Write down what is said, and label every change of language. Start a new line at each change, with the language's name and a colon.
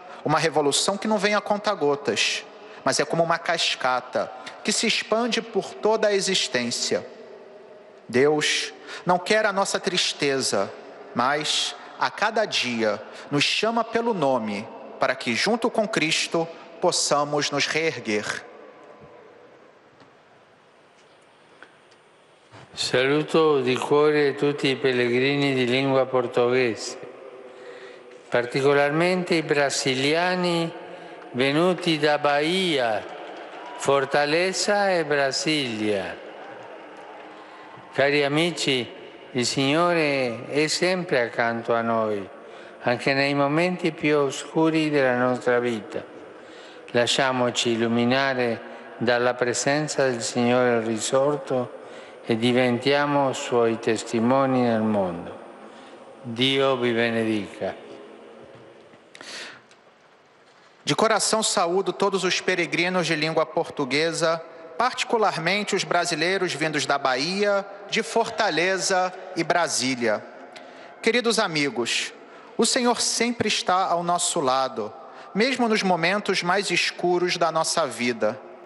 Portuguese: Uma revolução que não vem a conta-gotas, mas é como uma cascata que se expande por toda a existência. Deus não quer a nossa tristeza, mas a cada dia nos chama pelo nome, para que junto com Cristo possamos nos reerguer.
Italian: Saluto di cuore tutti i pellegrini di lingua portoghese, particolarmente i brasiliani venuti da Bahia, Fortaleza e Brasilia. Cari amici, il Signore è sempre accanto a noi, anche nei momenti più oscuri della nostra vita. Lasciamoci illuminare dalla presenza del Signore risorto e diventiamo Suoi testimoni nel mondo. Dio vi benedica.
Portuguese: De coração saúdo todos os peregrinos de língua portuguesa, particularmente os brasileiros vindos da Bahia, de Fortaleza e Brasília. Queridos amigos, o Senhor sempre está ao nosso lado, mesmo nos momentos mais escuros da nossa vida.